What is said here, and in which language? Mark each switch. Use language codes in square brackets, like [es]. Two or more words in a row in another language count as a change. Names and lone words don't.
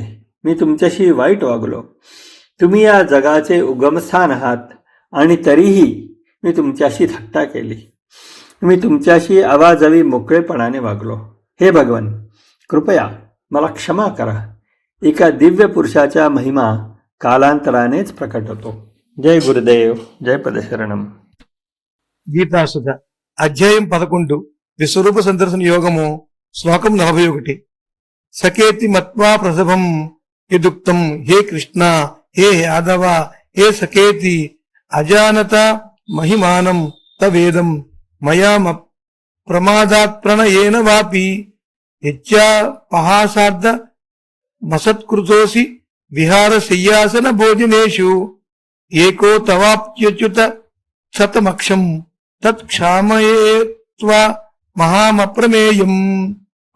[mr] मी तुमच्याशी वाईट वागलो. तुम्ही या जगाचे उगमस्थान आहात आणि तरीही मी तुमच्याशी थट्टा केली. मी तुमच्याशी आवाजवी मोकळेपणाने वागलो. हे भगवान, कृपया मला क्षमा करा. एका दिव्य पुरुषाच्या महिमा कालांतरानेच प्रकट होतो. जय गुरुदेव, जय पदशरणम. [te] గీతాసుధ అధ్యాయం 11 విశ్వరూప సందర్శన యోగము శ్లోకం 41. [sa] సకేతి మత్వా ప్రసభం యదుక్తం హే కృష్ణ హే యాదవ హే సకేతి అజానత మహిమానం తవేదం మయామ ప్రమాదాత్ ప్రణయేన వాపి యచ్చా పహాసార్థ మసత్కృతోసి విహార శయ్యాసన భోజనేషు ఏకో తవాప్యుచ్యుత శతమక్షం తత్క్షామయేత్వా మహామప్రమేయం.